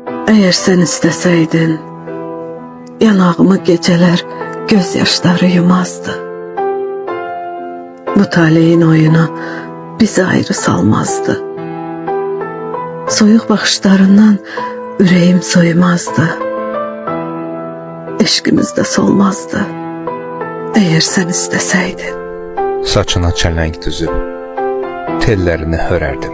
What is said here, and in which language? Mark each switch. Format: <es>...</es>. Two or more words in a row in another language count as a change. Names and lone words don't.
<tr>Eğer sen isteseydin, yanağımı geceler gözyaşları yumazdı.</tr> <az>Bu taleyin oyunu bizi ayrı salmazdı. Soyuq baxışlarından ürəyim soymazdı. Eşqimiz də solmazdı.</az> <tr>Eğer sen isteseydin.</tr> <az>Saçına çəlenk düzüb, tellərini hörərdim.</az>